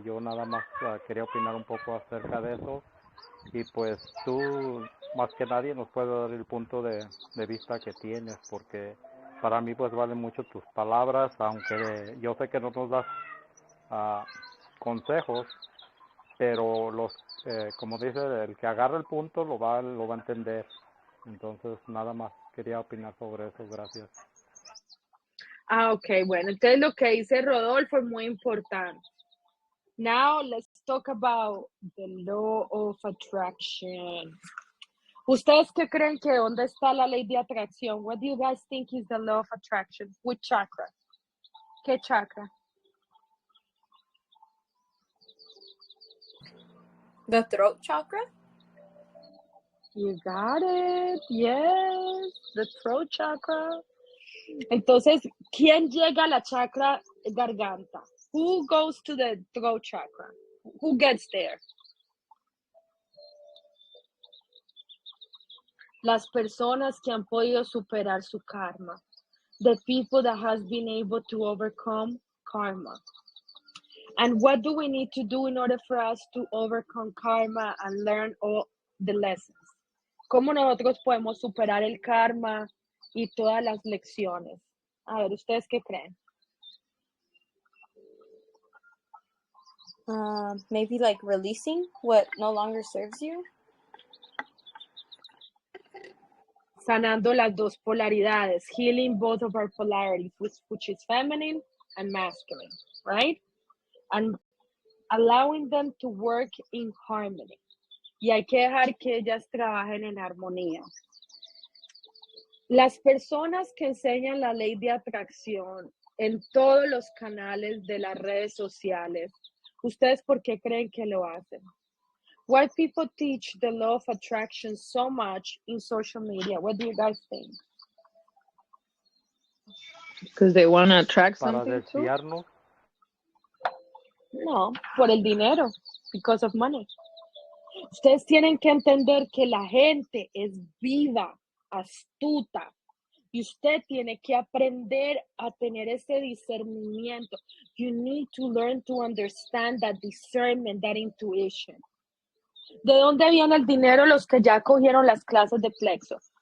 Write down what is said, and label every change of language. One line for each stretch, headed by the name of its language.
Spanish: Yo nada más quería opinar un poco acerca de eso, y pues tú más que nadie nos puedes dar el punto de vista que tienes, porque para mí pues valen mucho tus palabras, aunque yo sé que no nos das consejos, pero como dice, el que agarra el punto lo va a entender. Entonces nada más quería opinar sobre eso. Gracias. Ok, bueno, entonces lo que dice Rodolfo es muy importante.
English: Now let's talk about the law of attraction.
Spanish: ¿Ustedes qué creen que dónde está la ley de atracción?
English: What do you guys think is the law of attraction? Which chakra?
Spanish: ¿Qué chakra?
English: The throat chakra? You got it. Yes, the throat chakra.
Spanish: Entonces, ¿quién llega a la chakra garganta?
English: Who goes to the throat chakra? Who gets there?
Spanish: Las personas que han podido superar su karma.
English: The people that has been able to overcome karma. And what do we need to do in order for us to overcome karma and learn all the lessons?
Spanish: ¿Cómo nosotros podemos superar el karma y todas las lecciones? A ver, ¿ustedes qué creen?
English: Maybe like releasing what no longer serves you.
Spanish: Sanando las dos polaridades,
English: healing both of our polarities, which is feminine and masculine, right? And allowing them to work in harmony.
Spanish: Y hay que dejar que ellas trabajen en armonía. Las personas que enseñan la ley de atracción en todos los canales de las redes sociales, ¿ustedes por qué creen que lo hacen?
English: Why people teach the law of attraction so much in social media? What do you guys think? Because they want to attract
Spanish: Para
English: something too.
Spanish: desviarnos. No, por el dinero,
English: because of money.
Spanish: Ustedes tienen que entender que la gente es viva, astuta, y usted tiene que aprender a tener ese discernimiento.
English: You need to learn to understand that discernment, that intuition.
Spanish: ¿De dónde viene el dinero los que ya cogieron las clases de Plexo?